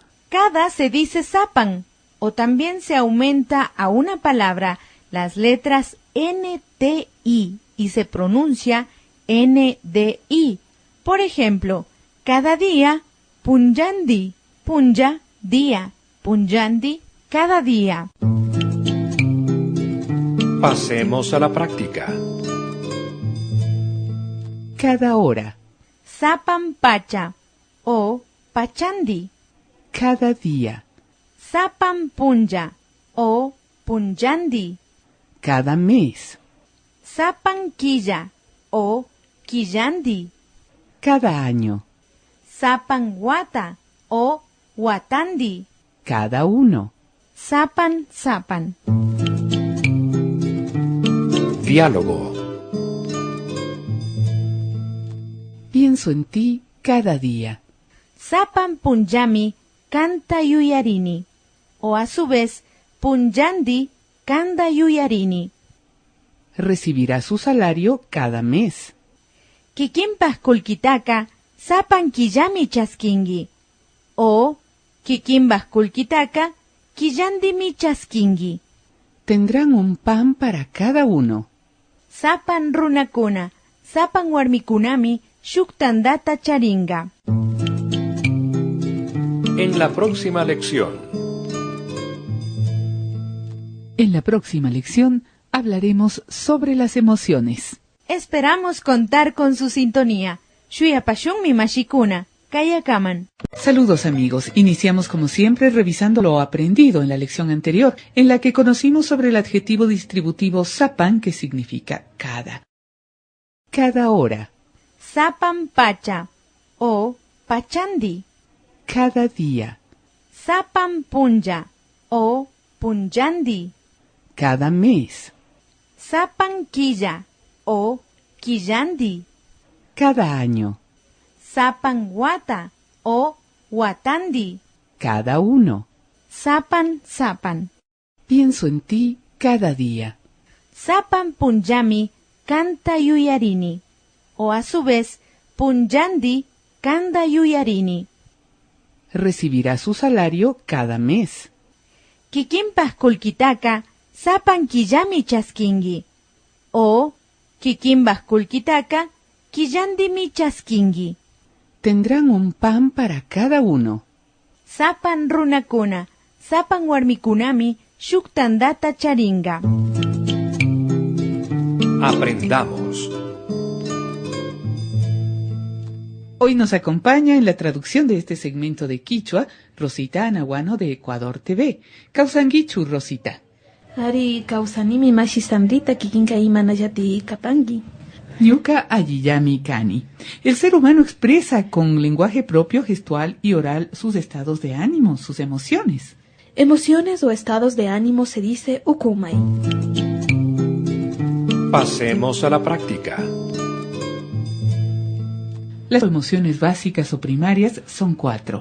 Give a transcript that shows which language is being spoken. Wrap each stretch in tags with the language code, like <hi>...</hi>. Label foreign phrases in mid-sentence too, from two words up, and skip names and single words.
<es>Cada se dice zapan, o también se aumenta a una palabra las letras NTI y se pronuncia NDI. Por ejemplo, cada día,</es> <qu>punjandi, punja,</qu> <es>día, punjandi, cada día. Pasemos a la práctica. Cada hora,</es> <qu>Sapan pacha o pachandi.</qu> <es>cada día,</es> <qu>Sapan punja o punjandi.</qu> <es>cada mes,</es> <qu>Sapan quilla o quillandi.</qu> <es>cada año,</es> <qu>Sapan wata o watandi.</qu> <es>cada uno.</es> <qu>Sapan sapan.</qu> <es>Diálogo. Pienso en ti cada día.</es> <qu>Sapan punllami kanta yuyarini.</qu> <es>O a su vez,</es> <qu>punllandi kanda yuyarini.</qu> <es>Recibirá su salario cada mes.</es> <qu>Kikinpas kulkitaka sapan killami chaskingi. O kikinpas kulkitaka killandimi chaskingi.</qu> <es>Tendrán un pan para cada uno.</es> <qu>Sapan runakuna, sapan warmikunami shuktandata charinga.</qu> <es>En la próxima lección. En la próxima lección hablaremos sobre las emociones. Esperamos contar con su sintonía.</es> <qu>Shuyapashunmi mashikuna, kayakaman.</qu> <es>Saludos amigos, iniciamos como siempre revisando lo aprendido en la lección anterior, en la que conocimos sobre el adjetivo distributivo sapan, que significa cada. Cada hora,</es> <qu>Sapan pacha o pachandi.</qu> <es>cada día,</es> <qu>Sapan punja o punjandi.</qu> <es>cada mes,</es> <qu>Sapan quilla o quillandi.</qu> <es>cada año,</es> <qu>Sapan wata o watandi.</qu> <es>cada uno.</es> <qu>Sapan sapan.</qu> <es>Pienso en ti cada día.</es> <qu>Sapan punjami kanta yuyarini.</qu> <es>O a su vez,</es> <qu>punjandi kanda yuyarini.</qu> <es>Recibirá su salario cada mes.</es> <qu>Kikinpas kulkitaka sapan killami chaskingi. O kikinpas kulkitaka killandimi chaskingi.</qu> <es>Tendrán un pan para cada uno.</es> <qu>Sapan runakuna, sapan warmikunami shuktandata charinga.</qu> <es>Aprendamos. Hoy nos acompaña en la traducción de este segmento de Quichua, Rosita Anahuano de Ecuador TV.</es> <qu>Causanguichu, Rosita. Ari kawsanimi mashisamrita kikinka imanallati kapangi. Ñuka Ayiyami Kani.</qu> <es>El ser humano expresa con lenguaje propio, gestual y oral sus estados de ánimo, sus emociones. Emociones o estados de ánimo se dice ukumai. Pasemos a la práctica. Las emociones básicas o primarias son 4.</es>